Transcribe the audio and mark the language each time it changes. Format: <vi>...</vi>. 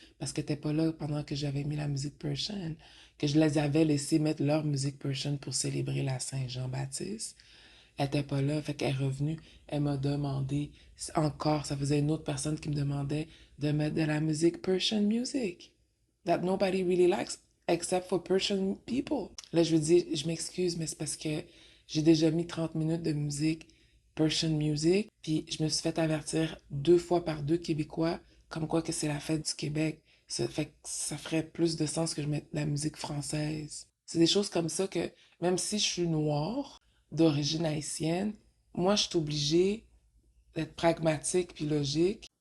<fr>Parce qu'elle n'était pas là pendant que j'avais mis la musique Persian. Que je les avais laissés mettre leur musique Persian pour célébrer la Saint-Jean-Baptiste. Elle n'était pas là, fait qu'elle est revenue. Elle m'a demandé encore, ça faisait une autre personne qui me demandait de mettre de la musique</fr> <en>Persian music. That nobody really likes except for Persian people.</en> <fr>Là, je veux dire, je m'excuse, mais c'est parce que j'ai déjà mis 30 minutes de musique</fr> <en>Persian music,</en> <fr>puis je me suis fait avertir 2 fois par 2 Québécois comme quoi que c'est la fête du Québec. Ça fait que ça ferait plus de sens que je mette de la musique française. C'est des choses comme ça que, même si je suis noire, d'origine haïtienne, moi, je suis obligée d'être pragmatique puis logique.</fr>